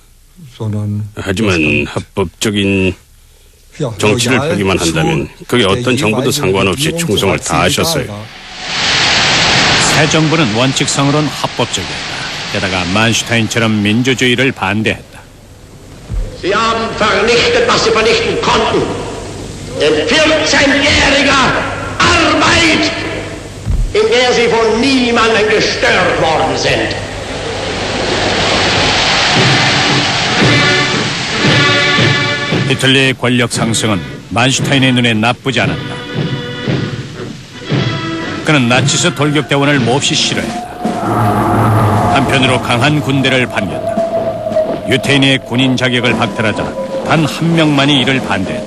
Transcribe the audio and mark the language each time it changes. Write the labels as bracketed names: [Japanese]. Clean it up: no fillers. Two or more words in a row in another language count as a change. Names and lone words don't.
[Korean] 하지만 합법적인 정치를 펴기만 한다면 그게 어떤 정부도 상관없이 충성을 다하셨어요. 새 정부는 원칙상으로는 합법적이었다. 게다가 만슈타인처럼 민주주의를 반대했다. [German] Sie haben vernichtet, was sie vernichten konnten. In 14-jähriger Arbeit, in der sie von niemandem gestört worden sind. [Korean] 히틀러의 권력 상승은 만슈타인의 눈에 나쁘지 않았다. 그는 나치스 돌격대원을 몹시 싫어했다. 한편으로 강한 군대를 반겼다. 유태인의 군인 자격을 박탈하자 단 한 명만이 이를 반대했다.